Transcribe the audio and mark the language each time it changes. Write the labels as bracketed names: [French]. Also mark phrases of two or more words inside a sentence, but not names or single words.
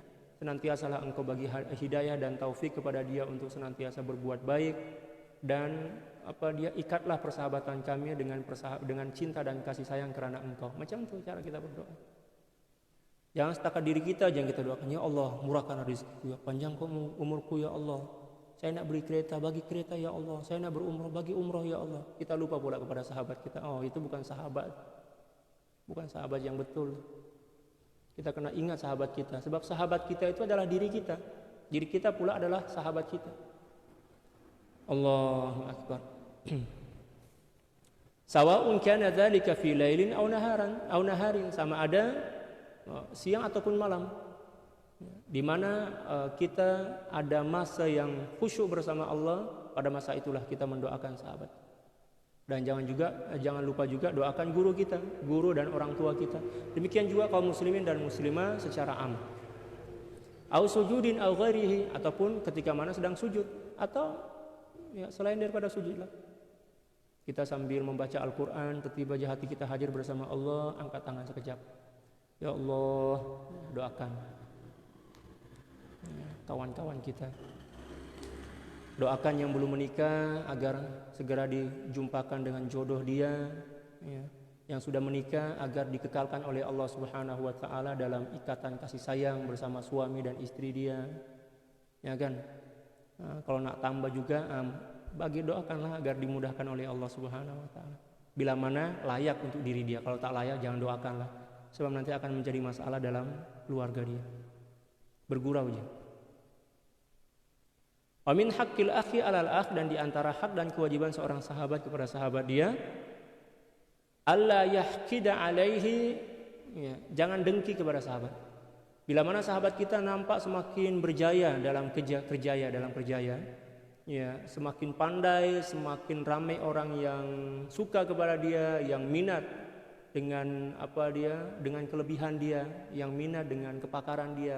[Malay] Senantiasalah Engkau bagi hidayah dan taufik kepada dia untuk senantiasa berbuat baik, dan dia ikatlah persahabatan kami dengan cinta dan kasih sayang karena Engkau. Macam itu cara kita berdoa. Jangan setakat diri kita, jangan kita doakan, ya Allah, murahkan rezekiku, panjangkan umurku, ya Allah. Saya nak beri kereta, bagi kereta, ya Allah. Saya nak berumrah, bagi umrah, ya Allah. Kita lupa pula kepada sahabat kita. Oh, itu bukan sahabat. Bukan sahabat yang betul. Kita kena ingat sahabat kita. Sebab sahabat kita itu adalah diri kita. Diri kita pula adalah sahabat kita. [Arabic] الله أكبر. سواء كان ذلك في ليل أو نهار, [Malay] sama ada siang ataupun malam. Di mana kita ada masa yang khusyuk bersama Allah, pada masa itulah kita mendoakan sahabat. Dan jangan lupa juga doakan guru kita, guru dan orang tua kita. Demikian juga kaum muslimin dan muslimah secara am. [Arabic] أو سجود أو غيره, [Malay] ataupun ketika mana sedang sujud, atau ya selain daripada sujudlah. Kita sambil membaca Al-Qur'an, tiba-tiba hati kita hadir bersama Allah, angkat tangan sekejap. Ya Allah, doakan kawan-kawan kita. Doakan yang belum menikah agar segera dijumpakan dengan jodoh dia, ya. Yang sudah menikah agar dikekalkan oleh Allah [Arabic] سبحانه وتعالى [Malay] dalam ikatan kasih sayang bersama suami dan istri dia. Ya kan? Nah, kalau nak tambah juga bagi doakanlah agar dimudahkan oleh Allah [Arabic] سبحانه وتعالى. [Malay] Bila mana layak untuk diri dia, kalau tak layak jangan doakanlah. Sebab nanti akan menjadi masalah dalam keluarga dia. Bergurau je. [Arabic] ومن حق الأخ على الأخ, [Malay] dan di antara hak dan kewajiban seorang sahabat kepada sahabat dia, [Arabic] ألا يحقد عليه, [Malay] ya, jangan dengki kepada sahabat. Bila mana sahabat kita nampak semakin berjaya dalam kerjaya, ya, semakin pandai, semakin ramai orang yang suka kepada dia, yang minat dengan dengan kelebihan dia, yang minat dengan kepakaran dia.